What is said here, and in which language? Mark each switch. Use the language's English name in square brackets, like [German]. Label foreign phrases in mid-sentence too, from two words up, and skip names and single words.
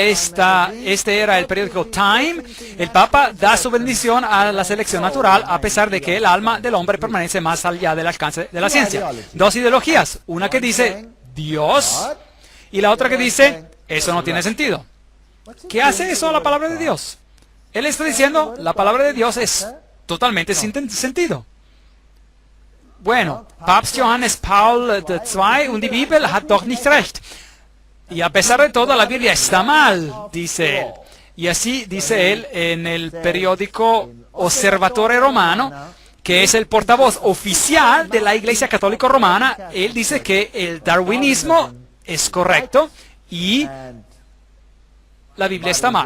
[Spanish] Este era el periódico Time. El Papa da su bendición a la selección natural, a pesar de que el alma del hombre permanece más allá del alcance de la ciencia. Dos ideologías. Una que dice Dios y la otra que dice eso no tiene sentido. ¿Qué hace eso la palabra de Dios? Él está diciendo la palabra de Dios es totalmente sin sentido. Bueno, [German] Papst Johannes Paul II und die Bibel hat doch nicht recht. [Spanish] Y a pesar de todo, la Biblia está mal, dice él. Y así dice él en el periódico Osservatore Romano, que es el portavoz oficial de la Iglesia Católica Romana. Él dice que el darwinismo es correcto y la Biblia está mal.